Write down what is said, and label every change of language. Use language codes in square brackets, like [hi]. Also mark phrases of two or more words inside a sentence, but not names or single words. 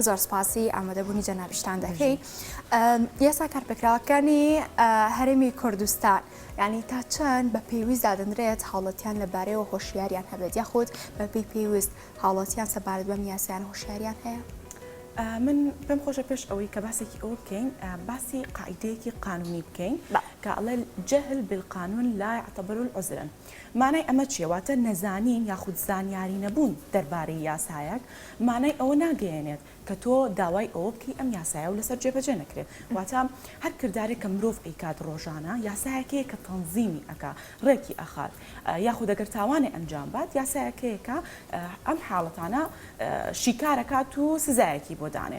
[ckb] زۆر سپاسی ئامادەبوونی جەنابشتان دەکەی. یاسا کارپێکراوەکانی هەرێمی کوردستان یعنی تا چەند بە پێویست دادەنرێت هاوڵاتیان لەبارەیەوە هۆشیاریان هەبێت یاخود بەپێی پێویست هاوڵاتیان سەبارەت بەم یاسایان هۆشیاریان هەیە؟ من پێم خۆشە پێش ئەوەی کە باسێکی ئەوە بکەین باسی قاعدەیەکی قانونی بکەین کە ئەڵێ [ar] جەهل بالقانون لا يعتبر العذرا. [ckb] مانای ئەمە چێواتە نەزانین یاخود زانیاری نەبوون دەربارەی یاسایەک مانای ئەوە ناگەیەنێت کە تۆ داوای ئەوە بکەی ئەم یاسایە و لەسەر جێبەجێ نەکرێت. واتە هەر کردارێک کە مرۆڤ ئەیکات ڕۆژانە یاسایەکەیە کە تەنزیمی ئەکا ڕێکی ئەخات یاخود ئەگەر تاوانێ ئەنجام بات یاسایەکەیەکە ئەم حاڵەتانە شیکارەکات و سزایەکی بۆ دانێ.